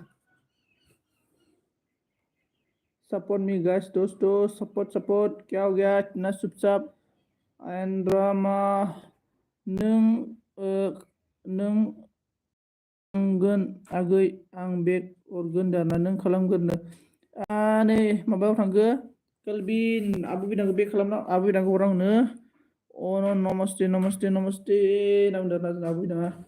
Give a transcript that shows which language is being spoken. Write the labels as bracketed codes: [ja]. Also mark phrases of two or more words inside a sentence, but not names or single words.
[en] Support me guys, [hi] दोस्तों support क्या हो गया इतना चुपचाप। [brx] आयनरामा नों आंगोन आगै आं बेग हरगोन दाना नों खालामगोरनो। नै माबायाव थांगो केलबिन आबु बिदांखौ बेग खालामना आबु बिदांखौ हर आंनो। [hi] नमस्ते नमस्ते नमस्ते [brx] होनना बुंदों आरोना आबु बिदाङा।